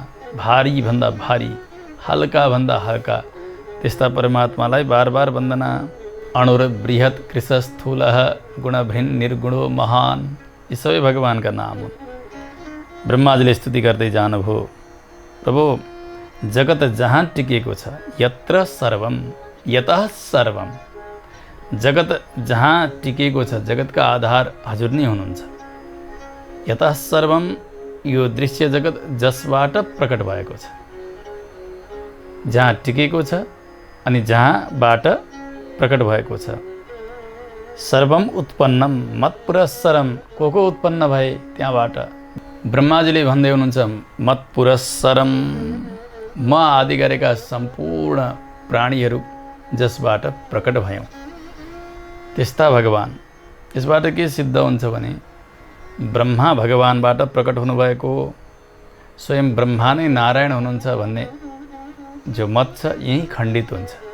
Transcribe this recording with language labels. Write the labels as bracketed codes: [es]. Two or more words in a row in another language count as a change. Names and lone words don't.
[ne] भारी भन्दा भारी, हल्का भन्दा हल्का त्यस्ता परमात्मालाई बार बार वन्दना। [sa] अणुर्बृहत कृश स्थूल गुणभृन् निर्गुणो महान, [ne] यी सबै भगवानका नाम हुन्। ब्रह्माजीले स्तुति गर्दै जानुभयो। प्रभु, जगत जहाँ टिकेको छ, [sa] यत्र सर्वम यतः सर्वम, [ne] जगत जहाँ टिकेको छ, जगतका आधार हजुर नै हुनुहुन्छ। [sa] यतः सर्वम, [ne] यो दृश्य जगत जसबाट प्रकट भएको छ, जहाँ टिकेको छ अनि जहाँबाट प्रकट भएको छ। [sa] सर्वम उत्पन्नम मत्पुरस्सरम, [ne] को उत्पन्न भए त्यहाँबाट। ब्रह्माजीले भन्दै हुनुहुन्छ, मत्पुरस्सरम, म आदि गरेका सम्पूर्ण प्राणीहरू जसबाट प्रकट भयौँ। त्यस्ता भगवान, यसबाट के सिद्ध हुन्छ भने ब्रह्मा भगवानबाट प्रकट हुनुभएको, स्वयं ब्रह्मा नै नारायण हुनुहुन्छ भन्ने जो मत छ यही खण्डित हुन्छ।